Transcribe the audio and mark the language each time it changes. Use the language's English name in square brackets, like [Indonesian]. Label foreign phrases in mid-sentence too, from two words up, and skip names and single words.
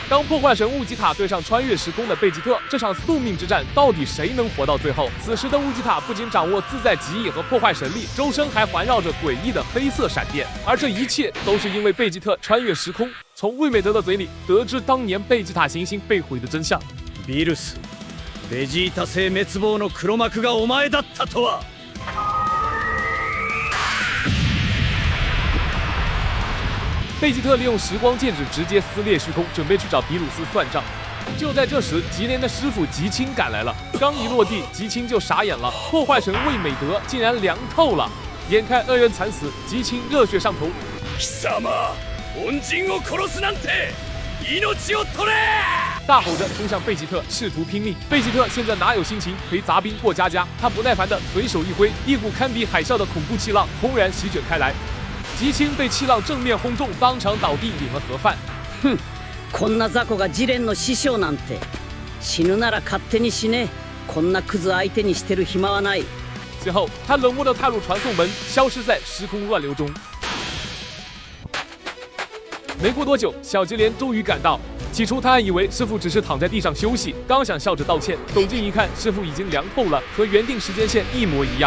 [Chinese] 当破坏神乌吉塔对上穿越时空的贝吉特，这场宿命之战到底谁能活到最后？此时的乌吉塔不仅掌握自在极意和破坏神力，周身还环绕着诡异的黑色闪电，而这一切都是因为贝吉特穿越时空，从魏美德的嘴里得知当年贝吉塔行星被毁的真相。 [Japanese] ビルス、ベジータ星滅亡の黒幕がお前だったとは。 [Chinese] 贝吉特利用时光剑指直接撕裂虚空，准备去找比鲁斯算账。就在这时，吉连的师傅吉青赶来了。刚一落地，吉青就傻眼了，破坏神魏美德竟然凉透了。眼看恩人惨死，吉青热血上头。 [Japanese] 貴様、恩人を殺すなんて、命を取れ！ [Chinese] 大吼着冲向贝吉特，试图拼命。贝吉特现在哪有心情陪杂兵过家家？他不耐烦的随手一挥，一股堪比海啸的恐怖气浪轰然席卷开来。吉青被气浪正面轰中，当场倒地，领了盒饭。哼， [Japanese] こんな雑魚がジレンの師匠なんて。死ぬなら勝手に死ね。こんなクズ相手にしてる暇はない。 [Chinese] 随后，他冷漠地踏入传送门，消失在时空乱流中。没过多久，小吉连终于赶到。起初他还以为师傅只是躺在地上休息，刚想笑着道歉，走近一看，师傅已经凉透了，和原定时间线一模一样。